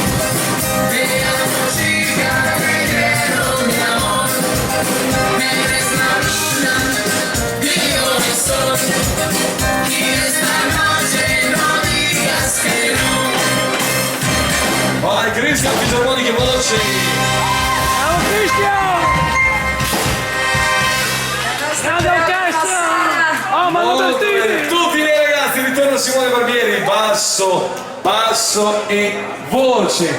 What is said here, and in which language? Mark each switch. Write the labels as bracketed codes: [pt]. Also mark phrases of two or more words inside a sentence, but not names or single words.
[es] Te amo chica, te quiero mi amor. Eres la luna, [it] io che sono. [es] Y esta noche no digas que no. [it] Vai, Cristian, fisarmoniche veloci. Ciao Cristian! Grande orchestra! Oh, ma non Molto bene. vestiti! Tutti miei ragazzi, ritorna Simone Barbieri, basso, basso e voce.